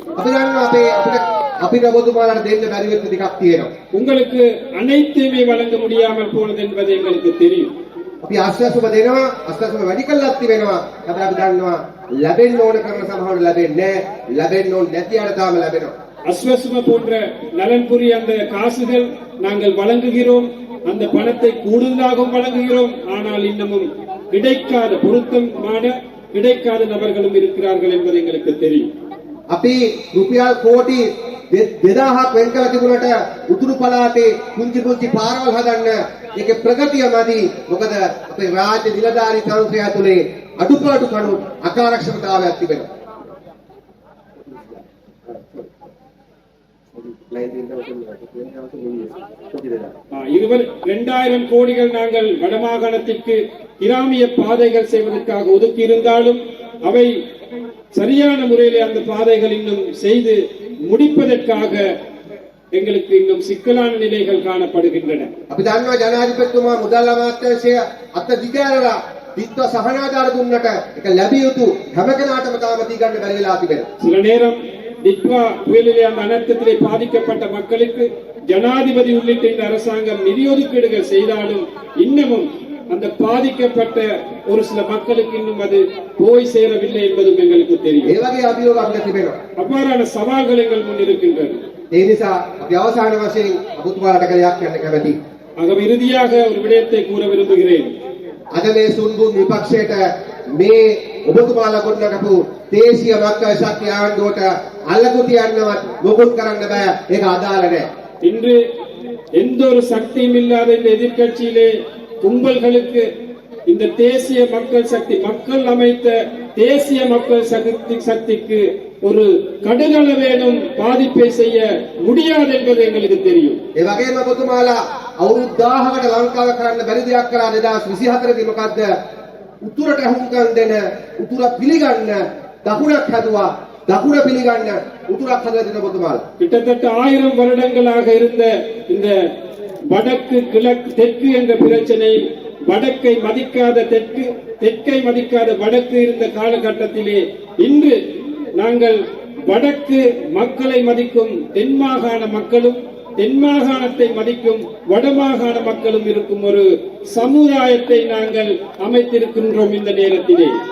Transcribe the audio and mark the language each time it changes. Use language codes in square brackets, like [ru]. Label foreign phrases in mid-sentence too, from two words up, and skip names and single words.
[ta] உங்களுக்கு அனைத்துமே வழங்க முடியாமல் போனது என்பது எங்களுக்கு தெரியும். [si] අපි ආශ්වාසම දෙනවා ආශ්වාසම වැඩි කළාත් වෙනවා. හැබැයි අපි දන්නවා ලැබෙන්න ඕන කරන සමහරව ලැබෙන්නේ නැහැ. ලැබෙන්න ඕන නැති අර තාම ලැබෙනවා. [ta] அஸ்வஸ்ம போன்ற நலன்புரி அந்த காசுகள் நாங்கள் வழங்குகிறோம், அந்த பணத்தை கூடுதலாகவும் வழங்குகிறோம். ஆனால் இன்னமும் கிடைக்காத பொருத்தமான கிடைக்காத நபர்களும் இருக்கிறார்கள் என்பது எங்களுக்கு தெரியும். [si] අපි රුපියල් කෝටි 2000ක් වෙන් කළ තිබුණට උතුරු පළාතේ කුංචි කුංචි පාරවල් හදන්න ඒකේ ප්‍රගතිය මදි. මොකද අපේ රාජ්‍ය නිලධාරී සංස්ථය ඇතුලේ අඩුපාඩු කණු අකාර්යක්ෂමතාවයක් තිබෙනවා. [ta] இருவர் 2000 கோடிகள் நாங்கள் வடமாகாணத்திற்கு கிராமிய பாதைகள் செய்வதற்காக ஒதுக்கி இருந்தாலும் அவை சரியான முறையிலே அந்த பாதைகள் இன்னும் செய்து முடிப்பதற்காக எங்களுக்கு இன்னும் சிக்கலான நிலைகள் காணப்படுகின்றன. [si] අපි දන්නවා ජනාධිපතිතුමා මුදල් අමාත්‍යාංශය අත දිගාරලා විත්ත සහනාධාර දුන්නට ඒක ලැබිය යුතු හැම කෙනාටම තාම දී ගන්න බැරි වෙලා තිබෙනවා. [ta] சில நேரம் டிட்வா புயலிலே அந்த அனர்த்தத்திலே பாதிக்கப்பட்ட மக்களுக்கு ஜனாதிபதி உள்ளிட்ட இந்த அரசாங்கம் நிதி ஒதுக்கீடுகள் செய்தாலும் இன்னமும் அந்த பாதிக்கப்பட்ட ஒரு சில மக்களுக்கு இன்னும் அது போய் சேரவில்லை என்பதும் எங்களுக்கு தெரியும். [si] ඒ වගේ අභියෝග අපිට තිබෙනවා. [ta] அவ்வாறான சவால்கள் எங்கள் முன் இருக்கின்றன. [si] ඒ නිසා අපි අවසාන වශයෙන් අබුතුමාලට කලයක් කියන්න කැමතියි. [ta] ஆகவே இறுதியாக ஒரு விடயத்தை கூற விரும்புகிறேன். [si] අද මේ සුන්බුන් විපක්ෂයට මේ ඔබතුමාලා ගොඩනගපු දේශීය මක්කල් ශක්තිය ආණ්ඩුවට අල්ලගු තියන්නවත් මොකුත් කරන්න බෑ. ඒක අදාළ නැහැ. [ta] இன்று எந்த ஒரு சக்தியும் இல்லாத இந்த எதிர்க்கட்சியிலே கும்பல்களுக்கு இந்த இந்த தேசிய மக்கள் சக்தி மக்கள் அமைத்த தேசிய மக்கள் சக்திக்கு ஒரு கடுகளவேனும் பாதிப்பை செய்ய முடியாது என்பது எங்களுக்கு தெரியும். [si] ඒ වගේම ඔබතුමාලා අවුරුදු 1000කට ලංකාව කරන්න බැරි දෙයක් කරා 2024 දී මොකද්ද? උතුරට හුම්කම් දෙන උතුර පිළිගන්න දකුණක් හදුවා. දකුණ පිළිගන්න උතුරක් හදලා දෙන ඔබතුමාලා. [ta] கிட்டத்தட்ட 1000 வருடங்களாக இருந்த இந்த வடக்கு கிழக்கு தெற்கு என்ற பிரச்சனை, வடக்கை மதிக்காத தெற்கு, தெற்கை மதிக்காத வடக்கு இருந்த காலகட்டத்திலே இன்று நாங்கள் வடக்கு மக்களை மதிக்கும் தென் மாகாண மக்களும் தென் மாகாணத்தை மதிக்கும் வடமாகாண மக்களும் இருக்கும் ஒரு சமுதாயத்தை நாங்கள் அமைத்திருக்கின்றோம் இந்த நேரத்திலே.